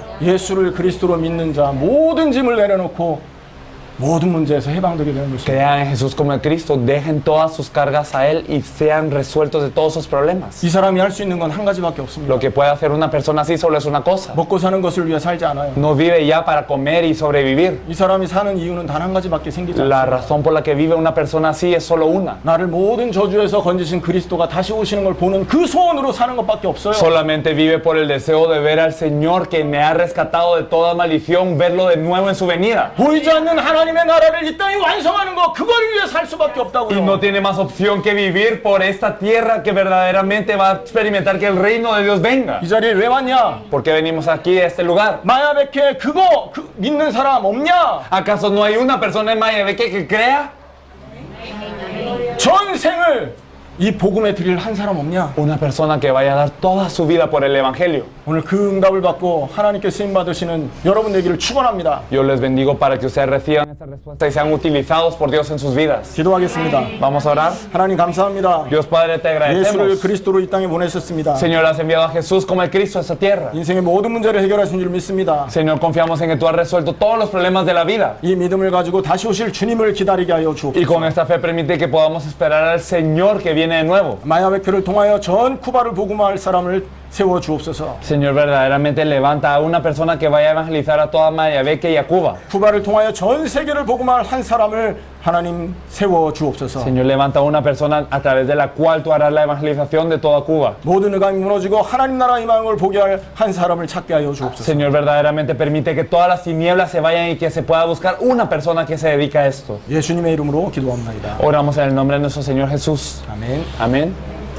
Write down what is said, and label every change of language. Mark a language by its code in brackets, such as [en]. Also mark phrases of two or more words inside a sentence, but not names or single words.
[ko] 예수를 그리스도로 믿는 자 모든 짐을 내려놓고 모든 문제에서 해방되게 되는 것입니다. [es] Crean en Jesús como el Cristo, dejen todas sus cargas a Él y sean resueltos de todos sus problemas. [ko] 이 사람이 할 수 있는 건 한 가지밖에 없습니다. [es] Lo que puede hacer una persona así solo es una cosa. [ko] 먹고 사는 것을 위해 살지 않아요. [es] No vive ya para comer y sobrevivir. [ko] 이 사람이 사는 이유는 단 한 가지밖에 생기지 [es] La [ko] 않습니다. [es] razón por la que vive una persona así es solo una. [ko] 나를 모든 저주에서 건지신 그리스도가 다시 오시는 걸 보는 그 소원으로 사는 것밖에 없어요. [es] Solamente vive por el deseo de ver al Señor que me ha rescatado de toda maldición, verlo de nuevo en su venida. [ko] 보이지 않는 하나님의 나라를 이 땅에 완성하는 거 그걸 위해 살 수밖에 [es] Y no [ko] 없다고요. [es] tiene más opción que vivir por esta tierra que verdaderamente va a experimentar que el reino de Dios venga. [ko] 이 자리에 왜 왔냐? [es] ¿Por qué venimos aquí a este lugar? [ko] 마야베케 그거 믿는 사람 없냐? [es] ¿Acaso no hay una persona en Mayabeque que crea? [ko] 전생을 이 복음에 드릴 한 사람 없냐? [es] Una persona que vaya a dar toda su vida por el Evangelio. [ko] 오늘 그 응답을 받고 하나님께 쓰임 받으시는 여러분 되기를 축원합니다. [es] Yo les bendigo para que ustedes reciban esta respuesta y sean utilizados por Dios en sus vidas. [ko] 기도하겠습니다. [es] Vamos a orar. [ko] 하나님 감사합니다. [es] Dios Padre, te [ko] 예수를 [es] agradecemos. [ko] 그리스도로 이 땅에 보내셨습니다. [es] Señor, has enviado a Jesús como el Cristo a esta tierra. [ko] 인생의 모든 문제를 해결하신 줄 믿습니다. [es] Señor, confiamos en que tú has resuelto todos los problemas de la vida. [ko] 이 믿음을 가지고 다시 오실 주님을 기다리게 하여 [es] Y con [ko] 주옵소서. [es] esta fe permite que podamos esperar al Señor que viene de nuevo. [ko] 마야베크를 통하여 전 쿠바를 복음화할 사람을 세워 주옵소서. [es] Señor, verdaderamente levanta a una persona que vaya a evangelizar a toda Mayabeque y a Cuba. [ko] 쿠바를 통하여 전 세계를 복음화할 한 사람을 하나님 세워 주옵소서. [es] Señor, levanta a una persona a través de la cual tú harás la evangelización de toda Cuba. [ko] 모든 의감이 무너지고 하나님 나라 희망을 보게 할 한 사람을 찾게 하여 주옵소서. [es] Señor, verdaderamente permite que todas las tinieblas se vayan y que se pueda buscar una persona que se dedica a esto. [ko] 예수님의 이름으로 기도합니다. [es] Oramos en el nombre de nuestro Señor Jesús. [ko] 아멘. [es] Amén.